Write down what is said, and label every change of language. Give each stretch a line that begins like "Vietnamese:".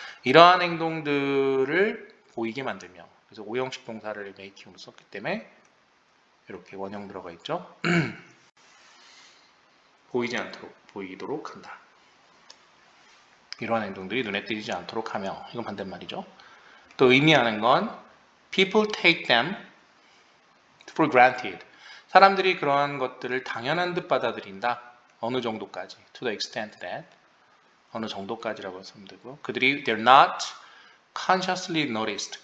Korean: 이러한 행동들을 보이게 만들며, 그래서 오형식 동사를 make으로 썼기 때문에 이렇게 원형 들어가 있죠. 보이지 않도록, 보이도록 한다. 이러한 행동들이 눈에 띄지 않도록 하며, 이건 반대말이죠. 또 의미하는 건
English: people take them for granted.
Korean: 사람들이 그러한 것들을 당연한 듯 받아들인다. 어느 정도까지,
English: to the extent that,
Korean: 어느 정도까지라고 했으면 되고요. 그들이
English: they're not consciously noticed.